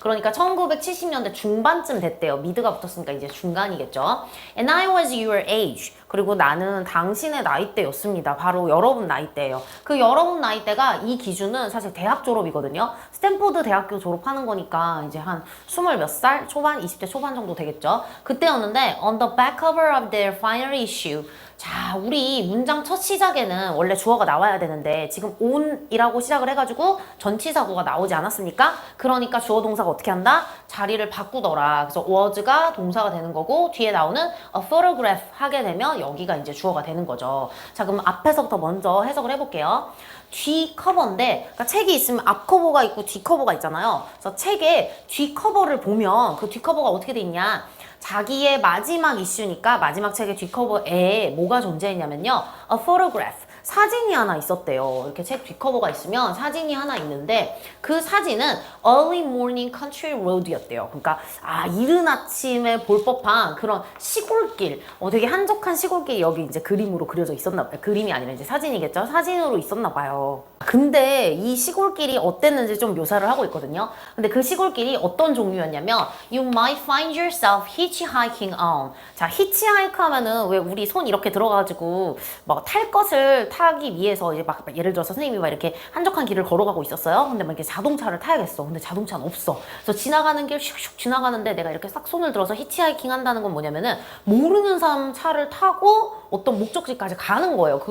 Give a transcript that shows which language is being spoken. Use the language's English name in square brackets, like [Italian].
[Korean] 그러니까 1970년대 중반쯤 됐대요. 미드가 붙었으니까 이제 중간이겠죠. [English] And I was your age. [Korean] 그리고 나는 당신의 나이대였습니다. 바로 여러분 나이대예요. 그 여러분 나이대가 이 기준은 사실 대학 졸업이거든요. 스탠포드 대학교 졸업하는 거니까 이제 한 20 몇 살 초반, 20대 초반 정도 되겠죠. 그때였는데 [English] on the back cover of their final issue. [Korean] 자, 우리 문장 첫 시작에는 원래 주어가 나와야 되는데 지금 on이라고 시작을 해가지고 전치사구가 나오지 않았습니까? 그러니까 주어 동사가 어떻게 한다? 자리를 바꾸더라. 그래서 was가 동사가 되는 거고 뒤에 나오는 [English] a photograph [Korean] 하게 되면 여기가 이제 주어가 되는 거죠. 자, 그럼 앞에서부터 먼저 해석을 해볼게요. 뒤 커버인데, 그러니까 책이 있으면 앞 커버가 있고 뒤 커버가 있잖아요. 그래서 책의 뒤 커버를 보면 그 뒤 커버가 어떻게 돼 있냐? 자기의 마지막 이슈니까 마지막 책의 뒷커버에 뭐가 존재했냐면요. [English] A photograph. [Korean] 사진이 하나 있었대요. 이렇게 책 뒷커버가 있으면 사진이 하나 있는데 그 사진은 Early Morning Country Road였대요. 그러니까 이른 아침에 볼 법한 그런 시골길, 되게 한적한 시골길이 여기 이제 그림으로 그려져 있었나 봐요. 그림이 아니라 이제 사진이겠죠. 사진으로 있었나 봐요. 근데 이 시골길이 어땠는지 좀 묘사를 하고 있거든요. 근데 그 시골길이 어떤 종류였냐면 [English] You might find yourself hitchhiking on. [Korean] 자, hitchhike 하면은 왜 우리 손 이렇게 들어가지고 막 탈 것을 타기 위해서 이제 막 예를 들어서 선생님이 막 이렇게 한적한 길을 걸어가고 있었어요. 근데 막 이렇게 자동차를 타야겠어. 근데 자동차는 없어. 그래서 지나가는 길 슉슉 지나가는데 내가 이렇게 싹 손을 들어서 히치하이킹 한다는 건 뭐냐면은 모르는 사람 차를 타고 어떤 목적지까지 가는 거예요.